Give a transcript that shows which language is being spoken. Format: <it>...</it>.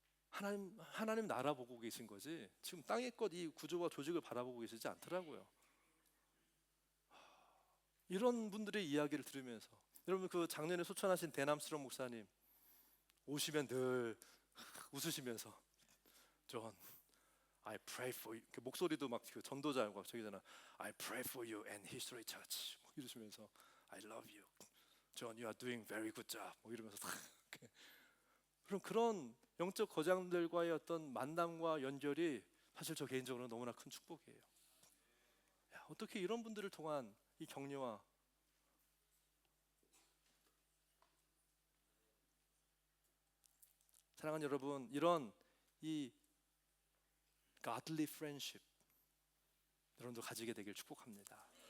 <ko>하나님 나라 보고 계신 거지 지금 땅의 것 이 구조와 조직을 바라보고 계시지 않더라고요. 이런 분들의 이야기를 들으면서, 여러분 그 작년에 소천하신 대남스러운 목사님 오시면 늘 웃으시면서, 존,</ko> <en>I pray for you.</en> <ko>그 목소리도 막 그 전도자고 저기잖아.</ko> <en>I pray for you and History Church.</en> <ko>이러시면서</ko> <en>I love you. John, you are doing very good job.</en> <ko>이러면서 그럼 그런 영적 거장들과의 어떤 만남과 연결이 사실 저 개인적으로 너무나 큰 축복이에요. 어떻게 이런 분들을 통한 이 격려와 사랑하는 여러분, 이런 이 godly friendship 여러분도 가지게 되길 축복합니다.</ko>